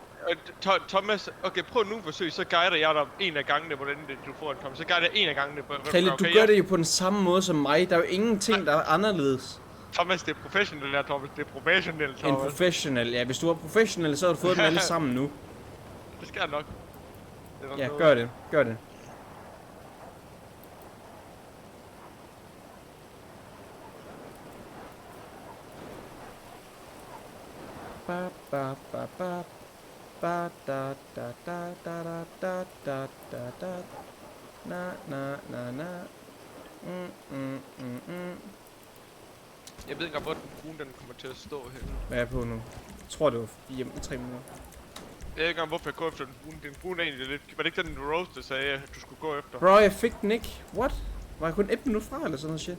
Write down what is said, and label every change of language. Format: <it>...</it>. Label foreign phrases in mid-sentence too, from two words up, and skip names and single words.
<da>Thomas, okay, prøv nogle forsøg, så guider jeg dig en af gangene, hvordan du får en Thomas. Så guider jeg en af gangene. Kalle, du gør det jo på den samme måde som mig. Der er jo ingenting, der er anderledes. Thomas, det er professionelt her, Thomas. Det er professionelt, En Thomas. professional. Ja, hvis du var professionel, så har du fået dem alle sammen nu. Det skal jeg nok. Det er nok Ja, noget. gør det. Gør det. Ba ba ba ba ba da da da da da da da da da na na na na Jeg ved ikke engang, hvor den brune den kommer til at stå henne. Hvad er jeg på nu? Jeg tror det var 3 minutter. Jeg ved ikke engang, hvorfor jeg går efter den brune. Den brune er egentlig lidt... Var det ikke den Rose, der sagde, at du skulle gå efter? Bro, jeg fik den ikke. What? Var jeg kun 1 minut fra, eller sådan noget shit?</da>